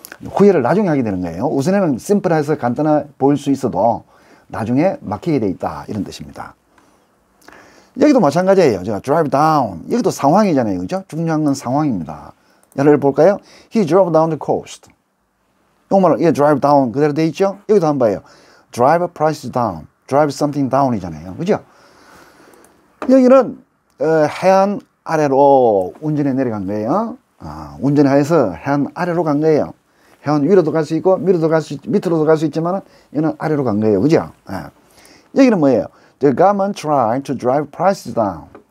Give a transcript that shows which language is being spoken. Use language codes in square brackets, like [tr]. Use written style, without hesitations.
[ko] 후회를 나중에 하게 되는 거예요. 우선에는 심플해서 간단해 보일 수 있어도 나중에 막히게 돼 있다 이런 뜻입니다. 여기도 마찬가지예요. 제가 drive down 여기도 상황이잖아요. 그죠? 중요한 건 상황입니다. 예를 볼까요? [en] He drove down the coast. [ko] 요말로 예, [en] drive down [ko] 그대로 돼 있죠? 여기도 한번 봐요. [en] drive price down, drive something down이잖아요. [ko] 그죠? 여기는 해안 아래로 운전해 내려간 거예요. 운전해서 해안 아래로 간 거예요. 해안 위로도 갈 수 있고 밑으로도 갈 수 있지만 얘는 아래로 간 거예요. 그죠? 여기는 뭐예요? [en] The government tried to drive prices down.